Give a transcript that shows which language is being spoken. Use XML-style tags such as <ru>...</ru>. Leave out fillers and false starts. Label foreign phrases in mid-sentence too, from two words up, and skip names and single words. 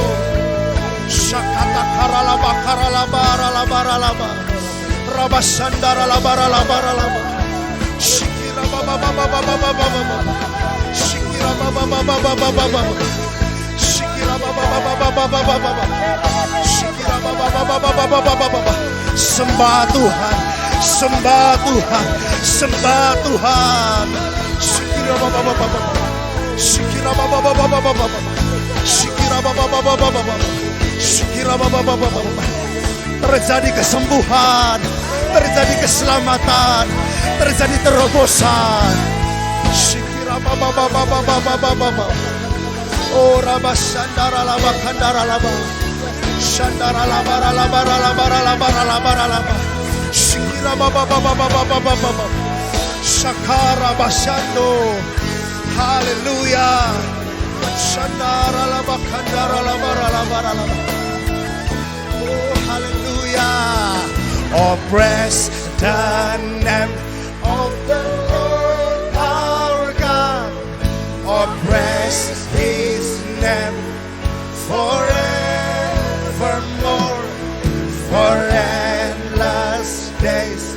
<id>Shakatakaralabakaralabaralabaralaba, Rabasandarabaralabaralaba, Shikirabababababababa, Shikirababababababa, sembah Tuhan, sembah Tuhan, sembah Tuhan. Terjadi kesembuhan, terjadi keselamatan, terjadi terobosan. Oh rabasandara laba kandara laba, shandara laba laba laba laba laba laba, shikira baba baba baba baba baba, shakara basando, haleluya, shandara laba kandara laba laba laba, oh haleluya,</id> <en>oh praise the name of the Lord our God, oh praise His name forevermore, for endless days.</en>